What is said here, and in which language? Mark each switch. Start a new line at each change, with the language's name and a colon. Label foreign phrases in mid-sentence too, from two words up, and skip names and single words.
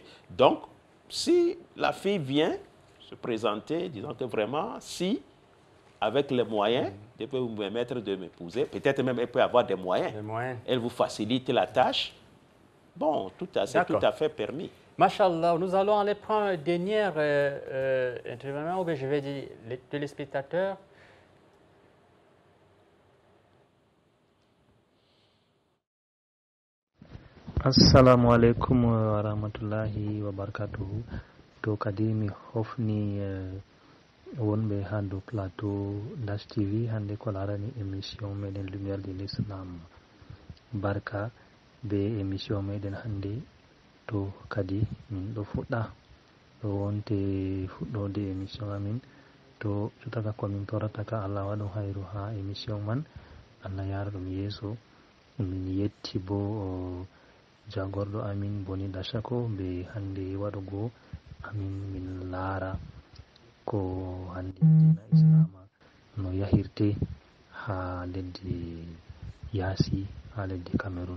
French: Donc, si la fille vient se présenter, disons que vraiment, si, avec les moyens, elle peut vous permettre de m'épouser, peut-être même elle peut avoir des moyens. Elle vous facilite la tâche. Bon, c'est tout à fait permis. Machallah, nous allons aller prendre un dernier intervenant, ou bien je vais dire les téléspectateurs.
Arabic: السلام عليكم ورحمة الله وبركاته.
Fula: To kadimi hofni wonɓe ha dow plateau Dash TV hande ko larani émission meɗen lumière de l'islam. Barka be émission meɗen hande to kadi min ɗo fuɗɗa ɗo wonte fuɗɗode émission amin to cutaka komin torata ka Allah waɗo hayru ha émission man, Allah yara ɗum yeeso. Min yetti bo jagorɗo amin boni Dashako be hande waɗugo amin min laara ko hande dina islama no yahirte ha leddi yaasi ha leddi Cameroon.